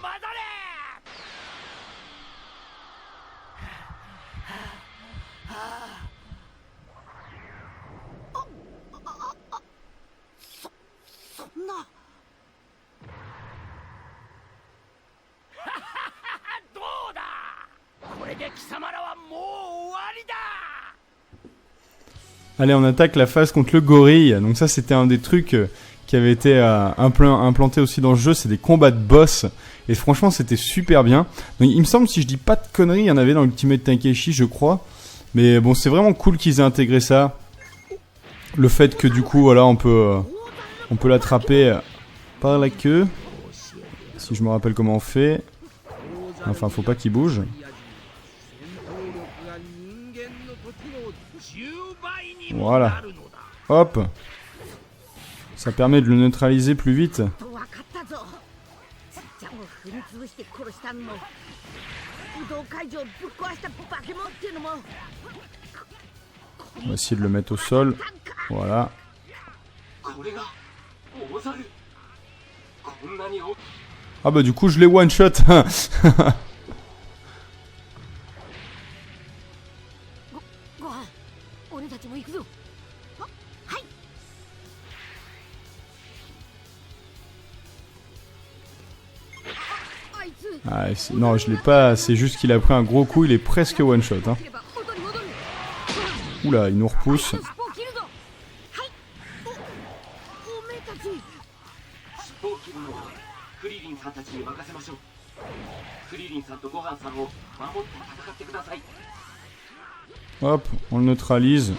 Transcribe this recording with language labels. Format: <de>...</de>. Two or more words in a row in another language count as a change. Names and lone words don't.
<ja>そんな。どうだ。これで貴様らはもう終わりだ。</ja> <fr>Allez, on attaque la phase contre le gorille. Donc ça, c'était un des trucs qui avait été implanté aussi dans le jeu. C'est des combats de boss. Et franchement, c'était super bien. Donc il me semble, si je dis pas de conneries, il y en avait dans Ultimate Takeshi, je crois. Mais bon, c'est vraiment cool qu'ils aient intégré ça. Le fait que du coup, voilà, on peut l'attraper par la queue. Si je me rappelle comment on fait. Enfin, faut pas qu'il bouge. Voilà. Hop. Ça permet de le neutraliser plus vite.</fr> <ja>ちゃんを踏み潰して殺したのも武道会場をぶっ壊した化け物っていうのも</ja> <fr>On va essayer de le mettre au sol. Voilà. Ah bah du coup je l'ai</fr> <en>one shot.</en> <ja>ご飯俺たちも行くぞ。はい。</ja> <fr>Ah, non, je l'ai pas. C'est juste qu'il a pris un gros coup. Il est presque</fr> <en>one shot.</en> <fr>Hein. Oula, il nous repousse. Hop, on le neutralise.</fr>